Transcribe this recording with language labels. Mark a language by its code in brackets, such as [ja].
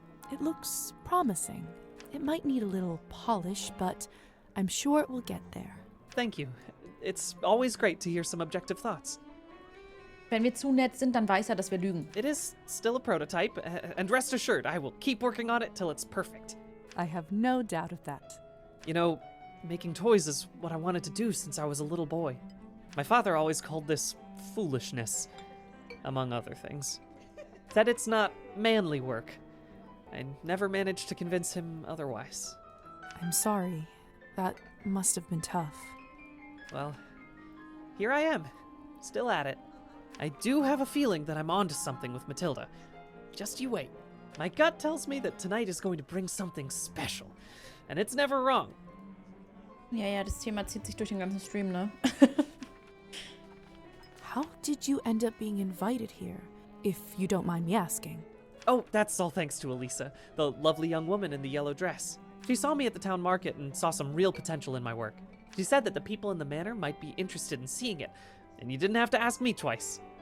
[en] It looks promising. It might need a little polish, but I'm sure it will get there. Thank you. It's always great to hear some objective thoughts. [de] Wenn wir zu nett sind, dann weiß dass wir lügen. [en] It is still a prototype, and rest assured, I will keep working on it till it's perfect. I have no doubt of that. You know, making toys is what I wanted to do since I was a little boy. My father always called this foolishness, among other things. Said it's not manly work. I never managed to convince him otherwise. I'm sorry. That must have been tough. Well, here I am, still at it. I do have a feeling that I'm onto something with Matilda. Just you wait. My gut tells me that tonight is going to bring something special. And it's never wrong. [de] Ja, das Thema zieht sich durch den ganzen Stream, ne? [en] How did you end up being invited here, if you don't mind me asking? Oh, that's all thanks to Elisa, the lovely young woman in the yellow dress. She saw me at the town market and saw some real potential in my work. She said that the people in the manor might be interested in seeing it, and you didn't have to ask me twice.